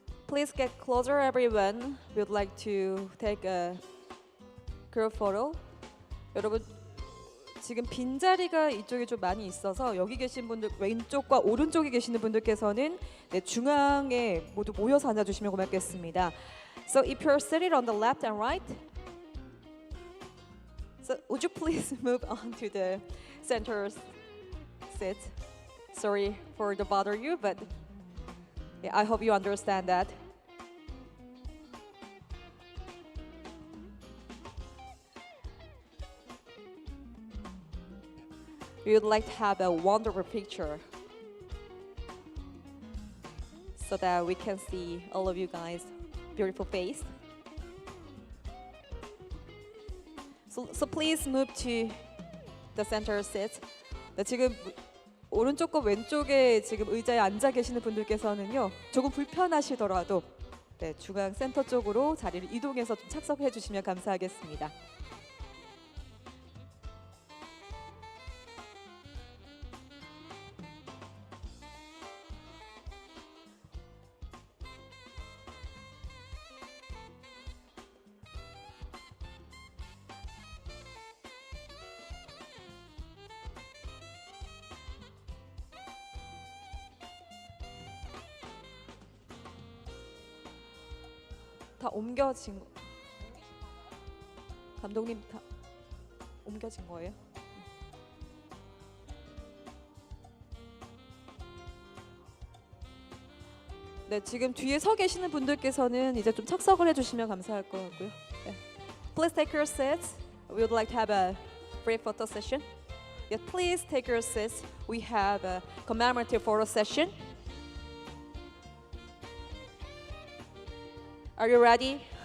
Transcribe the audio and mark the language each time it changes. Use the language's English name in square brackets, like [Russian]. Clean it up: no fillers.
[English] Please get closer, everyone. We would like to take a group photo. [Korean] 여러분, 지금 빈자리가 이쪽에 좀 많이 있어서 여기 계신 분들 왼쪽과 오른쪽에 계시는 분들께서는 네, 중앙에 모두 모여서 앉아주시면 고맙겠습니다. [English] So if you're seated on the left and right, so would you please move on to the center seat? Sorry for the bother you, but yeah, I hope you understand that. We would like to have a wonderful picture so that we can see all of you guys' beautiful face. So please move to the center seat. [Korean] 네, 지금 오른쪽과 왼쪽에 지금 의자에 앉아 계시는 분들께서는요 조금 불편하시더라도 네, 중앙 센터 쪽으로 자리를 이동해서 좀 착석해 주시면 감사하겠습니다. 다 옮겨진 감독님 다 옮겨진 거예요? 네, 지금 뒤에 서 계시는 분들께서는 이제 좀 착석을 해주시면 감사할 것 같고요. [English] 네. Please take your seats. We would like to have a free photo session. Yeah, please take your seats. We have a commemorative photo session. Are you ready?